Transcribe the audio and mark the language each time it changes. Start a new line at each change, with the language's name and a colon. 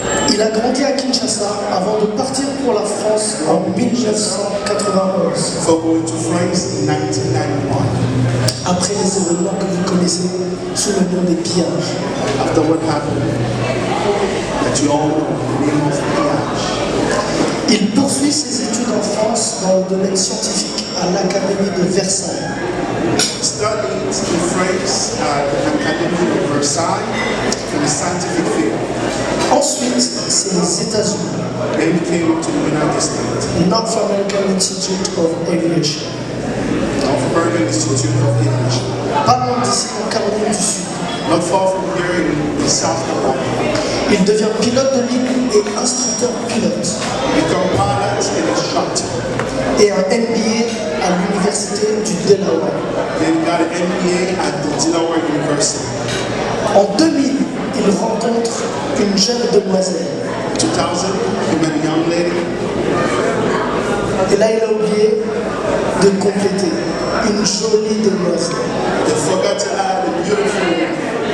French: Il a grandi à Kinshasa avant de partir pour la France en 1991.
English: For going to France in 1991.
French: Après les événements que vous connaissez sous le nom des pillages.
English: After what happened, that you all know the name of pillage.
French: Il poursuit ses études en France dans le domaine scientifique à l'Académie de Versailles.
English: Studied in France at the Academy of Versailles in the scientific field.
French: Ensuite, c'est les États-Unis.
English: Then he came to the United States. North American Institute of Aviation. North American Institute of Aviation.
French: pas loin d'ici, en Caroline du Sud.
English: Not far from here in South Carolina.
French: Il devient pilote de ligne et instructeur pilote.
English: Become pilot and instructor.
French: Et un MBA à l'université du Delaware.
English: Then he got an MBA at the Delaware University.
French: En 2000, il rencontre une jeune demoiselle.
English: 2000, he met a young lady.
French: Et là, il a oublié de compléter. Une jolie demoiselle.
English: They forgot to add a beautiful woman.